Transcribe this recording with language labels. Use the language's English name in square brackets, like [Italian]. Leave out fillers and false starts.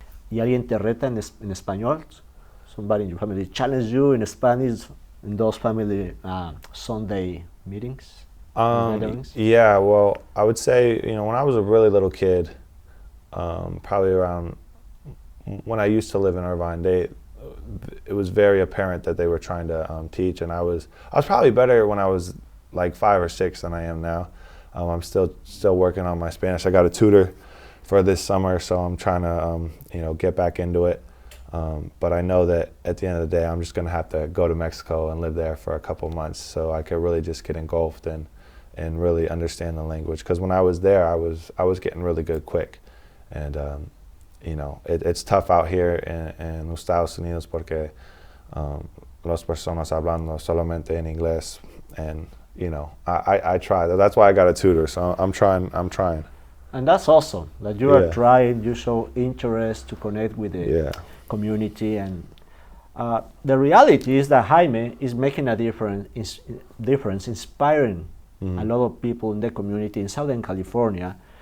[Spanish] ¿Y alguien te reta en español? [English] somebody in your family challenge you in Spanish in those family Sunday meetings? Yeah, well, I would say, when I was a really little kid, probably around when I used to live in Irvine, it was very apparent that they were trying to teach, and I was probably better when I was like 5 or 6 than I am now. I'm still working on my Spanish. I got a tutor for this summer, so I'm trying to get back into it. But I know that at the end of the day, I'm just going to have to go to Mexico and live there for a couple months so I could really just get engulfed and really understand the language. Because when I was there, I was getting really good quick. And, it's tough out here in [Spanish] los Estados Unidos porque las personas hablando solamente en inglés. [English] And, I try. That's why I got a tutor, so I'm trying. And that's awesome that you are trying, you show interest to connect with the community. And the reality is that Jaime is making a difference, inspiring a lot of people in the community in Southern California.